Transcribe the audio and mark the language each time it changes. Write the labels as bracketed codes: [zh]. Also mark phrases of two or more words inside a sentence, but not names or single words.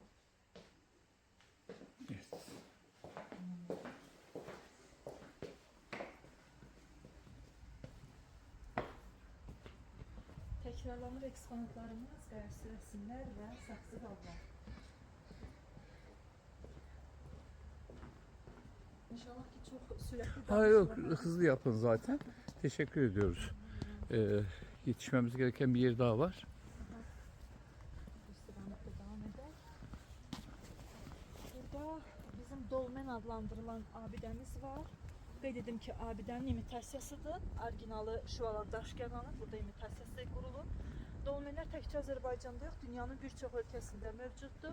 [az] Təkrarlanır eksponatlarımız, qayıqsı rəsmlər və saxsı qablar. [tr] İnşallah ki çok sürətli Ha yok, hızlı yapın zaten. Teşekkür ediyoruz. Yetişmemiz gereken bir yer daha var. [az] Burada bizim dolmen adlandırılan abidəmiz var. Qeyd edim ki, abidənin imitasiyasıdır. Orijinalı şualarda aşkarlanır. Burada imitasiyası qurulur. Dolmenlər təkcə Azərbaycanda yox, dünyanın bir çox ölkəsində mövcuddur.